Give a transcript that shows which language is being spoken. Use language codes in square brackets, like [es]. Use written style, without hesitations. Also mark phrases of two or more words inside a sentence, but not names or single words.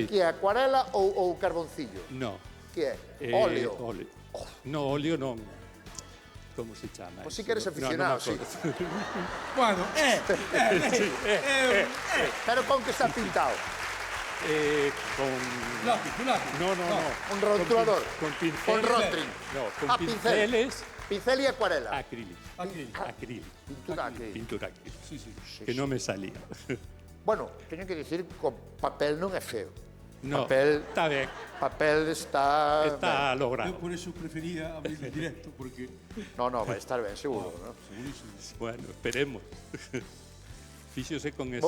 [gl] que é acuarela ou carboncillo? [es] No. [gl] Que é? Óleo. Óleo. No, óleo non. Como se chama? Pois sí [es] eso? que eres No, aficionado, [gl] non me acordo. [es] Bueno, Pero con que está pintado? Con... lápiz, un lápiz. No. Un rotulador. Con pinceles. Con rotring. No, con Ah, pincel. pinceles. Pincel y acuarela. Acrílico. Acrílico. Pintura acrílica. Pintura acrílica. Sí, sí. [gl] Que non me salía. Bueno, teño que dicir que o papel non é feo. [es] No, Papel- [gl] está ben. Papel está... Está Eu logrado. [es] por eso prefería abrir en directo, porque... [gl] No, vai estar ben, seguro. ¿no? [es] Segurísimo. [gl] Bueno, esperemos. Fíxose con ese